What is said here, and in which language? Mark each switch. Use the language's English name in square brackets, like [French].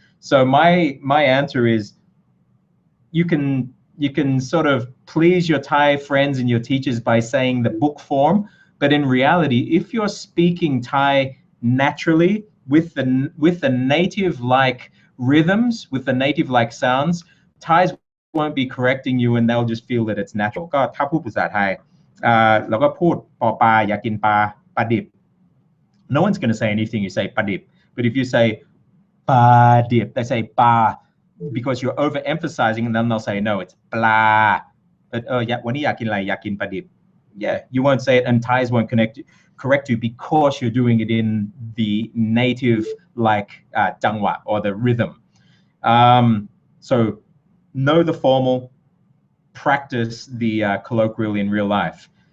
[English] So my answer is, you can sort of please your Thai friends and your teachers by saying the book form, but in reality, if you're speaking Thai naturally with the native like rhythms, with the native like sounds, Thais won't be correcting you, and they'll just feel that it's natural. [Thai] ก็ถ้าพูดภาษาไทยเราก็พูดปอปลาอยากกินปลาปลาดิบ [English] no one's going to say anything you say [Thai] ปลาดิบ [English] but if you say [Thai] ปลาดิบ [English] they say [Thai] ปลา [English] because you're overemphasizing, and then they'll say no, it's [Thai] ปลา but วันนี้อยากกินอะไรอยากกินปลาดิบ. [English] Yeah, you won't say it, and Thais won't correct you because you're doing it in the native like jangwa or the rhythm. So know the formal, practice the colloquial in real life.